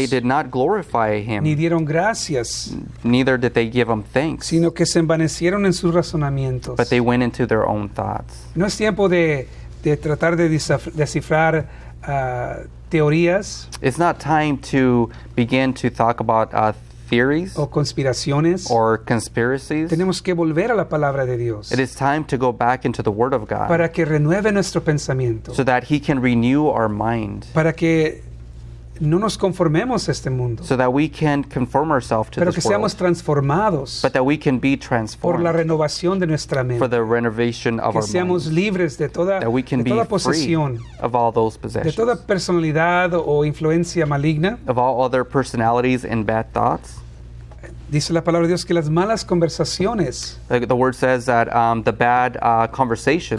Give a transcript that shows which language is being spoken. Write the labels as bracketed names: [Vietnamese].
[English] they did not glorify Him, [Spanish] ni dieron gracias, [English] neither did they give Him thanks, [Spanish] sino que se envanecieron en sus razonamientos. [English] but they went into their own thoughts. [Spanish] No es tiempo de tratar de descifrar teorías [English] It's not time to begin to talk about theories [Spanish] o conspiraciones. [English] or conspiracies. [Spanish] Tenemos que volver a la palabra de Dios [English] It is time to go back into the Word of God [Spanish] para que renueve nuestro pensamiento, [English] so that He can renew our mind, [Spanish] para que no nos conformemos a este mundo, [English] so that we can conform ourselves to [Spanish] pero que [English] this world, [Spanish] seamos transformados [English] but that we can be [Spanish] por la [English] transformed [Spanish] renovación de nuestra [English] for [Spanish] mente, [English] the renovation of [Spanish] que [English] our [Spanish] seamos [English] mind, [Spanish] libres de toda [English] that we can be [Spanish] posesión, [English] free of all those [Spanish] de [English] possessions, [Spanish] toda personalidad o influencia maligna. [English] of all other personalities and bad thoughts. [Spanish] Dice la palabra de Dios que las malas conversaciones [English] The Word says that the bad conversations